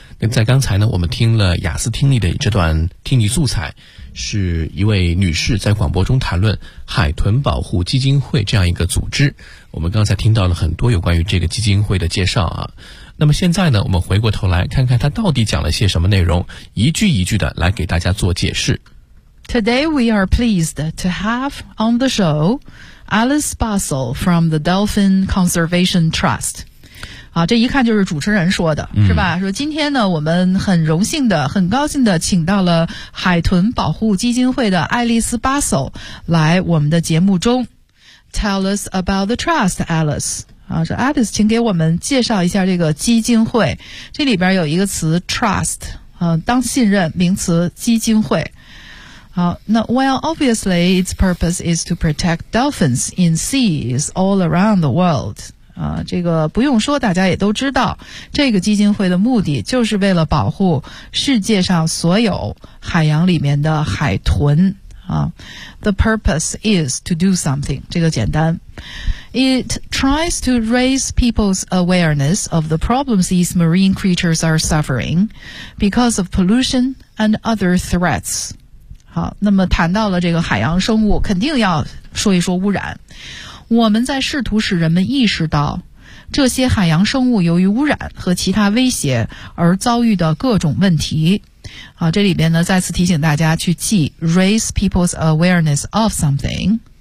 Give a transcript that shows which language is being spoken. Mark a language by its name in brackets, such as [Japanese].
[Chinese] 那在刚才呢，我们听了雅思听力的这段听力素材，是一位女士在广播中谈论海豚保护基金会这样一个组织。我们刚才听到了很多有关于这个基金会的介绍啊。那么现在呢，我们回过头来看看她到底讲了些什么内容，一句一句的来给大家做解释。 [English] Today we are pleased to have on the show Alice Bustle from the Dolphin Conservation Trust. [Chinese] 啊，这一看就是主持人说的，是吧？说今天呢，我们很荣幸的、很高兴的请到了海豚保护基金会的爱丽丝 Bustle 来我们的节目中。 [English] Tell us about the trust, Alice. [Chinese] 啊，说 Alice， 请给我们介绍一下这个基金会。这里边有一个词 trust， 当信任名词基金会。 [English] Well, obviously, its purpose is to protect dolphins in seas all around the world. [Chinese] 这个不用说，大家也都知道，这个基金会的目的就是为了保护世界上所有海洋里面的海豚。 [English] The purpose is to do something. [Chinese] 这个简单。 [English] It tries to raise people's awareness of the problems these marine creatures are suffering because of pollution and other threats. [Chinese] 好，那么谈到了这个海洋生物，肯定要说一说污染。我们在试图使人们意识到这些海洋生物由于污染和其他威胁而遭遇的各种问题。好，这里边呢再次提醒大家去记 [English] raise people's awareness of something。